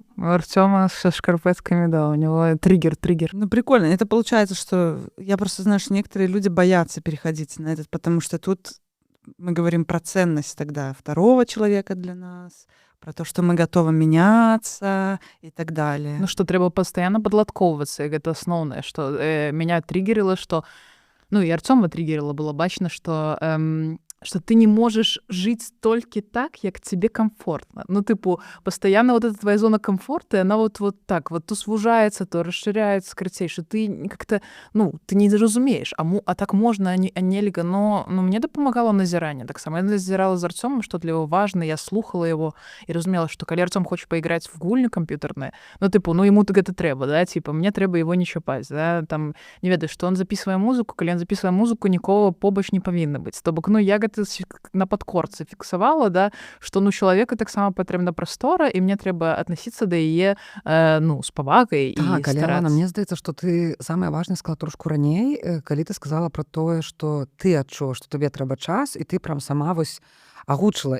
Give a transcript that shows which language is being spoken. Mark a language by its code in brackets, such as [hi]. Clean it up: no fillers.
[ru] У Артёма со шкарпетками, да, у него триггер. Ну, прикольно. Это получается, что я просто знаю, что некоторые люди боятся переходить на этот, потому что тут мы говорим про ценность тогда второго человека для нас, про то, что мы готовы меняться и так далее. Ну, что трэба постоянно падладкоўвацца, гэта асноўнае, што меня триггерило, что... Ну, и Артёма триггерило, было бачно, что ты не можешь жить только так, как тебе комфортно. Ну, типу, постоянно вот эта твоя зона комфорта, она вот так, вот то сужается, то расширяется, скорее, что ты как-то, ты не разумеешь, а так можно, а нельга. Но мне допомагало назирание. Так само я назирала з Артёмом, что для его важно, я слухала его и разумела, что коли Артём хочет поиграть в гульню компьютерную, ему гэта трэба, да, типа, мне трэба его не чапаць, да, там, не ведаю, что он записывае музыку, коли он записывае музыку, нікого побач не павінна быць. [be] То бок, я гэта на падкорцы фіксавала, да, што чалавеку таксама патрэбна прастора, і мне трэба аднасіцца да яе з павагай і старацца. Так, Алена, мне здаецца, што ты самае важнае сказала трошку раней, калі ты сказала пра тое, што ты адчула, што табе трэба час, і ты прям сама вось агучыла.